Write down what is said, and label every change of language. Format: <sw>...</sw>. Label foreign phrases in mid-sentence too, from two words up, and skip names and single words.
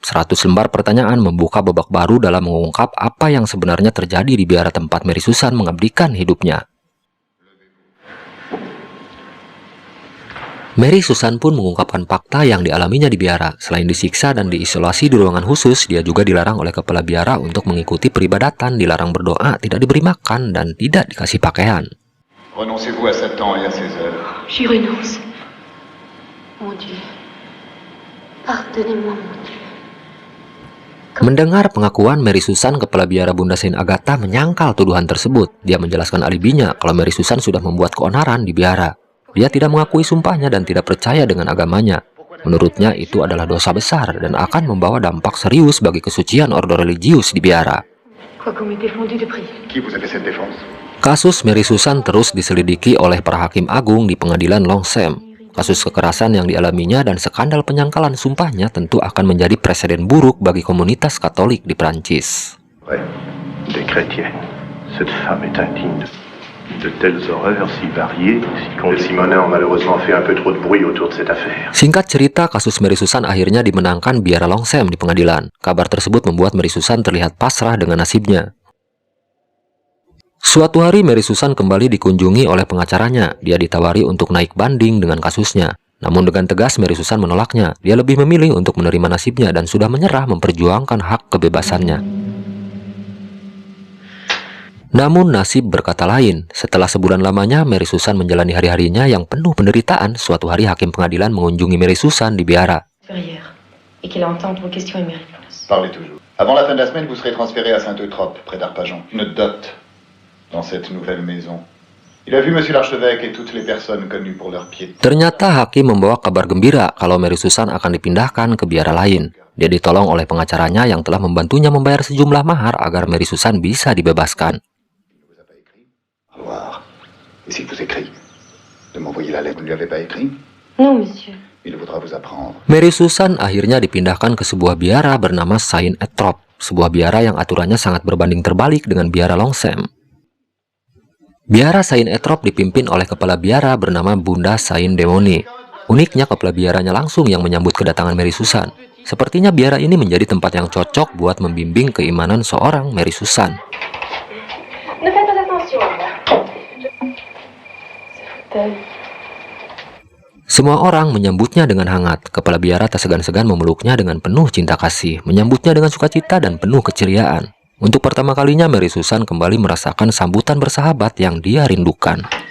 <id>100 lembar pertanyaan membuka babak baru dalam mengungkap apa yang sebenarnya terjadi di biara tempat Mary Susan mengabdikan hidupnya. Mary Susan pun mengungkapkan fakta yang dialaminya di biara. Selain disiksa dan diisolasi di ruangan khusus, dia juga dilarang oleh kepala biara untuk mengikuti peribadatan, dilarang berdoa, tidak diberi makan, dan tidak dikasih pakaian.</id> <fr>Renoncez-vous à Satan et à ses œuvres. J'y renonce. Mon Dieu. Pardonnez-moi, mon Dieu.</fr> <id>Mendengar pengakuan Mary Susan, kepala biara Bunda Saint Agatha menyangkal tuduhan tersebut. Dia menjelaskan alibinya kalau Mary Susan sudah membuat keonaran di biara. Dia tidak mengakui sumpahnya dan tidak percaya dengan agamanya. Menurutnya itu adalah dosa besar dan akan membawa dampak serius bagi kesucian ordo religius di biara.</id> <fr>Qui vous a fait cette défense?</fr> <id>Kasus Mary Susan terus diselidiki oleh para hakim agung di pengadilan Longsem. Kasus kekerasan yang dialaminya dan skandal penyangkalan sumpahnya tentu akan menjadi presiden buruk bagi komunitas Katolik di Prancis.</id> <fr>Ouais, des chrétiennes. Cette femme est indigne de telles horreurs si variées, si Simonet a malheureusement fait un peu trop de bruit autour de cette affaire.</fr> <id>Singkat cerita, kasus Mary Susan akhirnya dimenangkan biara Longsem di pengadilan. Kabar tersebut membuat Mary Susan terlihat pasrah dengan nasibnya. Suatu hari Mary Susan kembali dikunjungi oleh pengacaranya. Dia ditawari untuk naik banding dengan kasusnya. Namun dengan tegas Mary Susan menolaknya. Dia lebih memilih untuk menerima nasibnya dan sudah menyerah memperjuangkan hak kebebasannya. Namun nasib berkata lain. Setelah sebulan lamanya Mary Susan menjalani hari-harinya yang penuh penderitaan, suatu hari hakim pengadilan mengunjungi Mary Susan di biara.</id> <fr>Parlez toujours. Avant la fin de la semaine, vous serez transféré à Saint-Eutrope, près d'Arpajon. Une dot dans cette nouvelle maison. Il a vu monsieur l'archevêque et toutes les personnes connues pour leur piété.</fr> <id>Ternyata hakim membawa kabar gembira kalau Mary Susan akan dipindahkan ke biara lain. Dia ditolong oleh pengacaranya yang telah membantunya membayar sejumlah mahar agar Mary Susan bisa dibebaskan.</id> <fr>Et s'il vous écrit, de m'envoyer la lettre. Vous ne lui avez pas écrit? Non, monsieur. Il voudra vous apprendre.</fr> <id>Mary Susan akhirnya dipindahkan ke sebuah biara bernama Saint Eutrope, sebuah biara yang aturannya sangat berbanding terbalik dengan biara Longsem. Biara Saint Eutrope dipimpin oleh kepala biara bernama Bunda Saint Demoni. Uniknya kepala biaranya langsung yang menyambut kedatangan Mary Susan. Sepertinya biara ini menjadi tempat yang cocok buat membimbing keimanan seorang Mary Susan.</id> <fr>Ne faites pas attention.</fr> <id>Semua orang menyambutnya dengan hangat. Kepala biara tak segan-segan memeluknya dengan penuh cinta kasih, menyambutnya dengan sukacita dan penuh keceriaan. Untuk pertama kalinya Mary Susan kembali merasakan sambutan bersahabat yang dia rindukan.</id>